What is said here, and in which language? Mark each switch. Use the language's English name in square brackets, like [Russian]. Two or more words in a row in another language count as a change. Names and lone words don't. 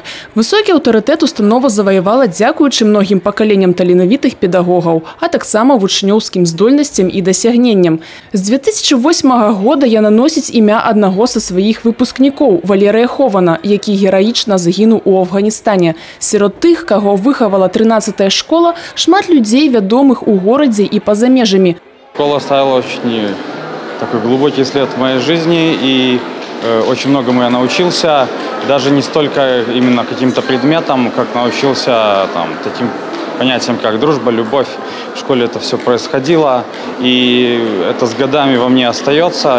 [Belarusian] Высокі аўтарытэт установа заваявала дзякуючы многім пакаленням таленавітых педагогаў, а таксама вучнёўскім здольнасцям і дасягненням. З 2008 года яна носіць імя аднаго са сваіх выпускнікоў – Валерыя Хована, які гераічна загінуў у Афганістане. Сярод тых, каго выхавала 13-я школа, шмат людзей, вядомых у горадзе і па-за межамі. [Russian] Школа оставила очень такой глубокий след в моей жизни, и очень многому я научился, даже не столько именно каким-то предметам, как научился таким понятиям, как дружба, любовь. В школе это все происходило, и это с годами во мне остается.